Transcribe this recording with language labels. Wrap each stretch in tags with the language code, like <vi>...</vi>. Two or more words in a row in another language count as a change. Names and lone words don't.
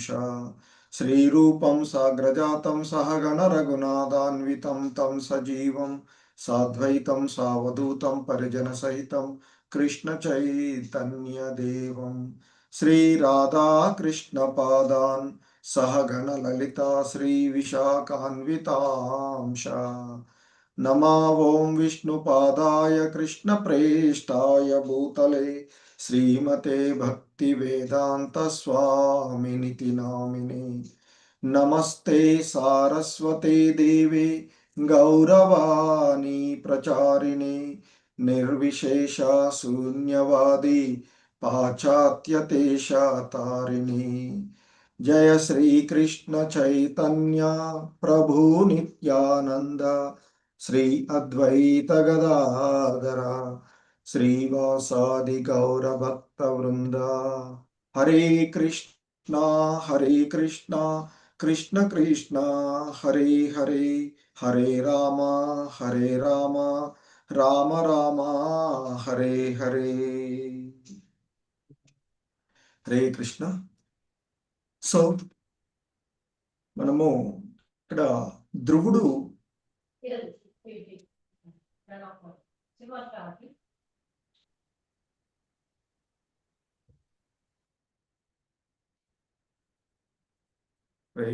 <sa>శ్రీరూపం సాగ్రజాతం సహగణ రఘునాథాన్వితం తం సజీవం సాద్వైతం సావధూతం పరిజన సహితం కృష్ణ చైతన్య దేవం శ్రీ రాధా కృష్ణ పాదాన్ సహగణ లలితా శ్రీ విశాఖాన్వితాంశ. नमो ओं विष्णुपादाय कृष्णप्रेष्ठाय भूतले श्रीमते भक्तिवेदांत स्वामिनिति नामिने। नमस्ते सारस्वते देवे गौरवाणी प्रचारिणे निर्विशेष शून्यवादी पाश्चात्यदेशतारिणे। जय श्री कृष्ण चैतन्य प्रभु नित्यानंद श्री अद्वैत गदाधर श्रीवासादि गौर भक्त वृंद। हरे कृष्णा कृष्ण कृष्ण हरे हरे, हरे राम राम राम हरे हरे। हरे कृष्ण।</sa> <te>సో మనము ఇక్కడ ధ్రువుడు హరే</te>